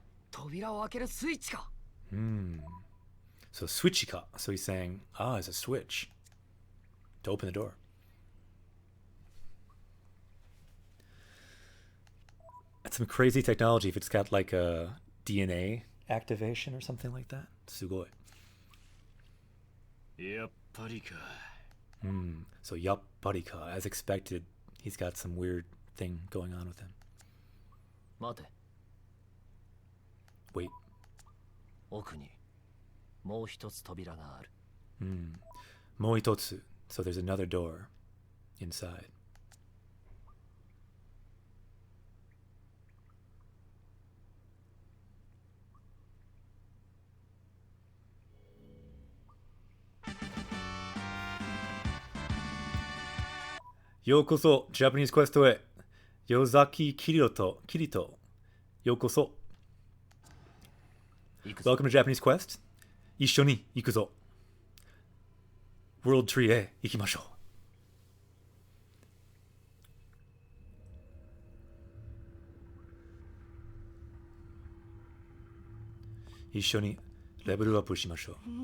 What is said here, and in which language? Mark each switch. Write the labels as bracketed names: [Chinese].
[Japanese] 扉を開けるスイッチか。 [English] So switchika. So he's saying, it's a switch to open the door. That's some crazy technology if it's got like a DNA activation or something like that. [Japanese] Sugoi. やっぱりか [English] So [Japanese] yapparika, [English] as expected, he's got some weird thing going on with him. [Japanese] 待て。 [English] Wait. [Japanese] 奥にもう一つ扉がある。 Moitotsu. [English] So there's another door inside. [Japanese] Yokoso, Japanese Quest e. Yozaki Kirito. Yokoso. 行くぞ。 [English] Welcome to Japanese Quest. [Japanese] 一緒に行くぞ。 World Tree へ行きましょう。一緒にレベルアップしましょう。